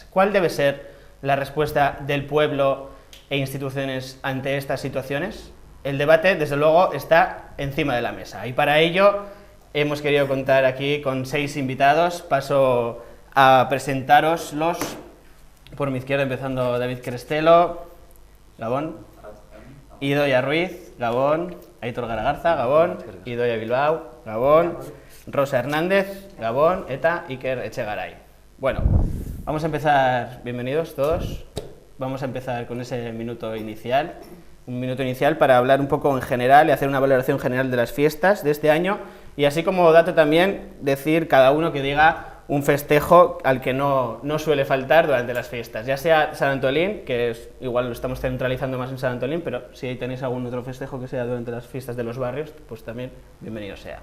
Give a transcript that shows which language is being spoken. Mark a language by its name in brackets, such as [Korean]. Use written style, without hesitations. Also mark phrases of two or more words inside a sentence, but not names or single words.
[Spanish] ¿Cuál debe ser la respuesta del pueblo e instituciones ante estas situaciones? El debate, desde luego, está encima de la mesa y para ello hemos querido contar aquí con 6 invitados. Paso a presentároslos. Por mi izquierda, empezando David Crestelo, Gabón, Idoia Ruiz, Gabón, Aitor Garagarza, Gabón, Idoia Bilbao, Gabón, Rosa Hernández, Gabón, eta Iker Etxegaray. Bueno, vamos a empezar, bienvenidos todos. Vamos a empezar con ese minuto inicial, un minuto inicial para hablar un poco en general y hacer una valoración general de las fiestas de este año y así como dato también decir cada uno que diga un festejo al que no suele faltar durante las fiestas, ya sea San Antolín, que es, igual lo estamos centralizando más en San Antolín, pero si tenéis algún otro festejo que sea durante las fiestas de los barrios, pues también bienvenido sea.